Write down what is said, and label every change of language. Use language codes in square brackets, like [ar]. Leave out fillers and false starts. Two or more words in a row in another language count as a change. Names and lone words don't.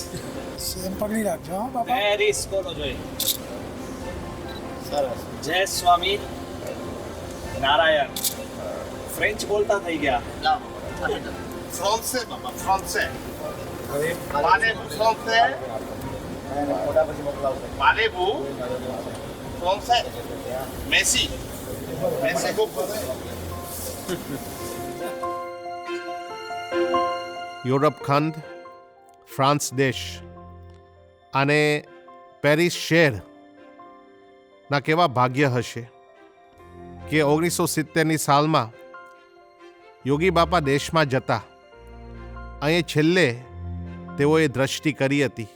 [gu] સેમ પકડી રાખજો હા બાપા. પેરિસ બોલો જોઈએ. સરસ. જય સ્વામી નારાયણ. ફ્રેન્ચ બોલતા થઈ ગયા. [fr] Français, papa, français. Parlez-vous français? Parlez-vous français? Merci. Merci beaucoup. [gu] યુરોપ ખંડ, ફ્રાન્સ દેશ અને પેરિસ શહેરના કેવા ભાગ્ય હશે કે 1970ની સાલમાં યોગી બાપા દેશમાં જતા અહીં છેલ્લે તેઓએ દ્રષ્ટિ કરી હતી.